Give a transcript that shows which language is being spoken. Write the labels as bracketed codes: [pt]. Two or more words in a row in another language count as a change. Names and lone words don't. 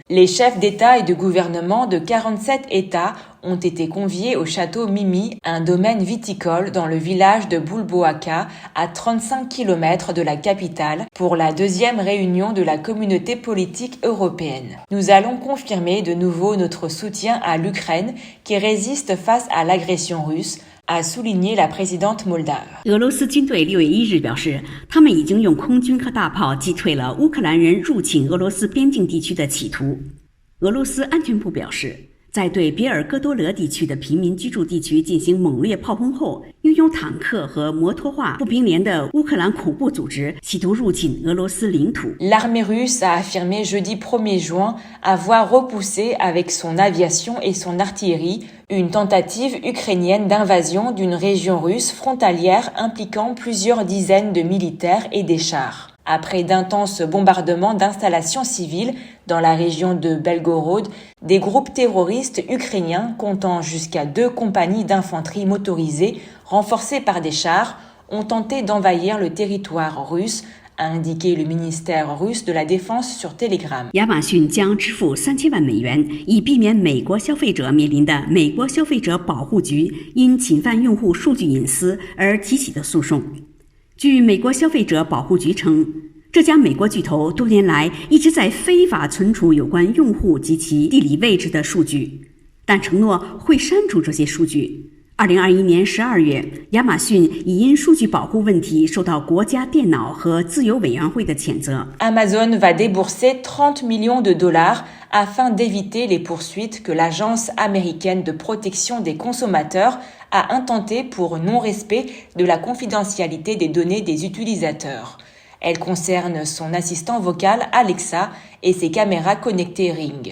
[fr] Les chefs d'État et de gouvernement de 47 États ont été conviés au château Mimi, un domaine viticole dans le village de Bulboaca, à 35 km de la capitale, pour la deuxième réunion de la communauté politique européenne. Nous allons confirmer de nouveau notre soutien à l'Ukraine qui résiste face à l'agression russe,a souligné la présidente moldave. [zh] 俄罗斯军队6月1日表示，他们已经用空军和大炮击退了乌克兰人入侵俄罗斯边境地区的企图。俄罗斯安全部表示，在对别尔哥多勒地区的平民居住地区进行猛烈炮轰后，拥有坦克和摩托化步兵连的乌克兰恐怖组织企图入侵俄罗斯领土。 [fr] L'armée russe a affirmé jeudi 1er juin avoir repoussé avec son aviation et son artillerie une tentative ukrainienne d'invasion d'une région russe frontalière impliquant plusieurs dizaines de militaires et des chars. Après d'intenses bombardements d'installations civiles dans la région de Belgorod, des groupes terroristes ukrainiens comptant jusqu'à 2 compagnies d'infanterie motorisées renforcées par des chars ont tenté d'envahir le territoire russe,a indiqué le ministère russe de la Défense sur Telegram. [zh] 亚马逊将支付3000万美元，以避免美国消费者面临的美国消费者保护局因侵犯用户数据隐私而提起的诉讼。据美国消费者保护局称，这家美国巨头多年来一直在非法存储有关用户及其地理位置的数据，但承诺会删除这些数据。2021年12月，亚马逊已因数据保护问题受到国家电脑和自由委员会的谴责。 [fr] Amazon va débourser 30 millions de dollars afin d'éviter les poursuites que l'Agence américaine de protection des consommateurs a intentées pour non-respect de la confidentialité des données des utilisateurs. Elle concerne son assistant vocal Alexa et ses caméras connectées Ring.